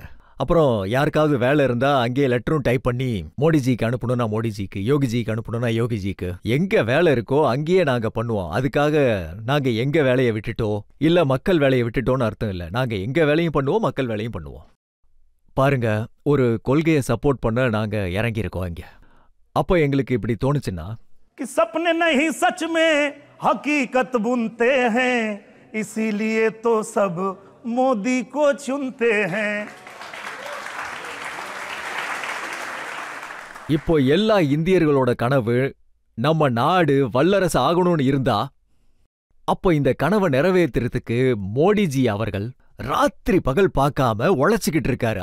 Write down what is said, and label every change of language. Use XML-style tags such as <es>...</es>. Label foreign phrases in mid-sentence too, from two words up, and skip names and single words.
<ta>அப்புறம் யாருக்காவது வேலை இருந்தா அங்கேயே லெட்டரும் டைப் பண்ணி மோடிஜிக்கு அனுப்பணும்னா மோடிஜிக்கு, யோகிஜிக்கு அனுப்பணும்னா யோகிஜிக்கு. எங்க வேலை இருக்கோ அங்கேயே நாங்க பண்ணுவோம். அதுக்காக நாங்க எங்க வேலையை விட்டுட்டோ இல்ல மக்கள் வேலையை விட்டுட்டோன்னு அர்த்தம் இல்லை. நாங்க எங்க வேலையும் பண்ணுவோம், மக்கள் வேலையும் பண்ணுவோம். பாருங்க, ஒரு கொள்கையை சப்போர்ட் பண்ண நாங்க இறங்கியிருக்கோம் இங்க. அப்போ எங்களுக்கு இப்படி தோணுச்சுன்னா,</ta> <hi>कि सपने नहीं सच में हकीकत बुनते हैं, इसीलिए तो सब मोदी को चुनते हैं.</hi> <ta>இப்போ எல்லா இந்தியர்களோட கனவு நம்ம நாடு வல்லரசு ஆகணும்னு இருந்தா, அப்போ இந்த கனவை நிறைவேற்றுறதுக்கு மோடிஜி அவர்கள் ராத்திரி பகல் பார்க்காம உழைச்சிக்கிட்டு இருக்காரு.</ta>